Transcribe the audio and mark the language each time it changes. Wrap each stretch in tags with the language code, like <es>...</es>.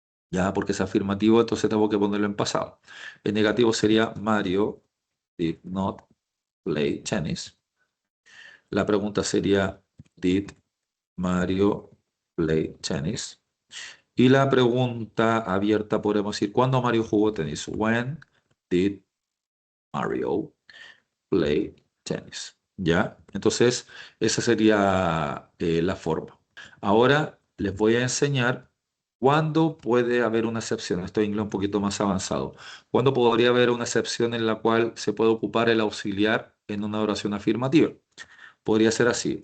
<es>Ya, porque es afirmativo, entonces tengo que ponerlo en pasado. El negativo sería</es> <en>Mario did not play tennis.</en> <es>La pregunta sería,</es> <en>¿Did Mario play tennis?</en> <es>Y la pregunta abierta podemos decir, ¿cuándo Mario jugó tenis?</es> <en>When did Mario play tennis?</en> <es>¿Ya? Entonces, esa sería la forma. Ahora les voy a enseñar cuándo puede haber una excepción. Esto en inglés un poquito más avanzado. ¿Cuándo podría haber una excepción en la cual se puede ocupar el auxiliar en una oración afirmativa? Podría ser así.</es>